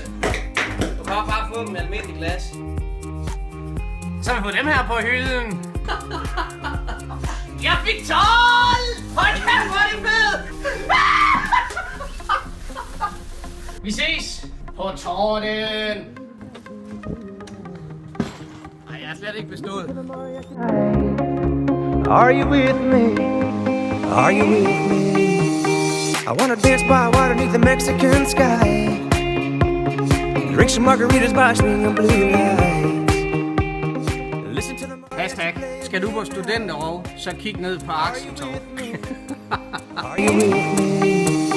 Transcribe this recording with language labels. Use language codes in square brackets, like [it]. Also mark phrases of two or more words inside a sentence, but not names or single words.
[da] Du kan også bare få dem med almindelig glas. Så har vi fået dem her på hylden. Jeg fik 12! Hold kæft, hvor er det fedt! Vi ses på torden. Nej, jeg har slet ikke bestået. [en] Are you with me? Are you with me? I wanna dance by water beneath the Mexican sky. Drink some margaritas by swinging blue lights. Listen to the [da] Hashtag, skal du på studenterov, så kig ned på Axeltorv. [en] Are you with me?